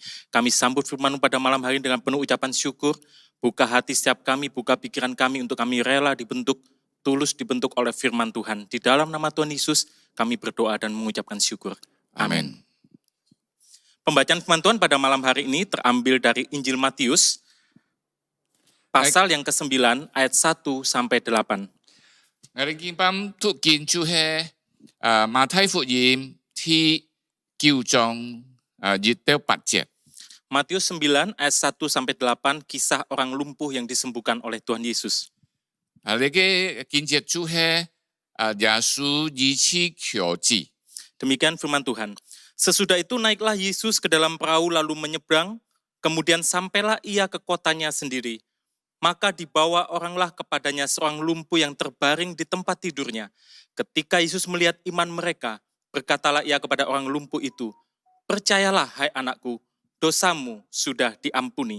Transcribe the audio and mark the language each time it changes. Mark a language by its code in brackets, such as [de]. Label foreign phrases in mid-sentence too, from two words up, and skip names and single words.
[id] Kami sambut firman-Mu pada malam hari ini dengan penuh ucapan syukur. Buka hati setiap kami, buka pikiran kami untuk kami rela dibentuk, tulus dibentuk oleh firman Tuhan. Di dalam nama Tuhan Yesus, kami berdoa dan mengucapkan syukur. Amin. Pembacaan firman Tuhan pada malam hari ini terambil dari Injil Matius, pasal yang ke-9, ayat 1 sampai 8. [yue] 我哋今晚讀經就係馬太福音第9章1到8節。 [id] Matius 9 ayat 1 sampai 8, kisah orang lumpuh yang disembuhkan oleh Tuhan Yesus. [yue] 呢個經節就係耶穌醫治瘸子。 [id] Demikian firman Tuhan. Sesudah itu naiklah Yesus ke dalam perahu lalu menyeberang, kemudian sampailah ia ke kotanya sendiri. Maka dibawa oranglah kepadanya seorang lumpuh yang terbaring di tempat tidurnya. Ketika Yesus melihat iman mereka, berkatalah ia kepada orang lumpuh itu, "Percayalah, hai anakku, dosamu sudah diampuni."